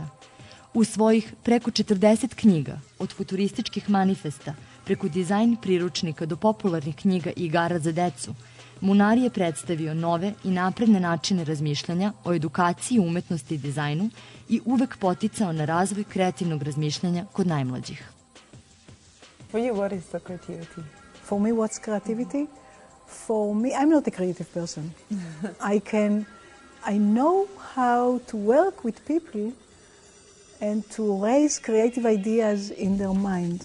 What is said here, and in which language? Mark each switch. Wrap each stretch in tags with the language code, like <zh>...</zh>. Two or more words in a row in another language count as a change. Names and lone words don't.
<sr>U svojih preko 40 knjiga, od futurističkih manifesta, preko dizajn priručnika do popularnih knjiga i igara za decu, Munari je predstavio nove i napredne načine razmišljanja o edukaciji, umetnosti i dizajnu i uvek poticao na razvoj kreativnog razmišljanja kod najmlađih.</sr> <en>For you, what is the creativity? For me, what's creativity? For me, I'm not a creative person. I know how to work with people and to raise creative ideas in their mind.</en>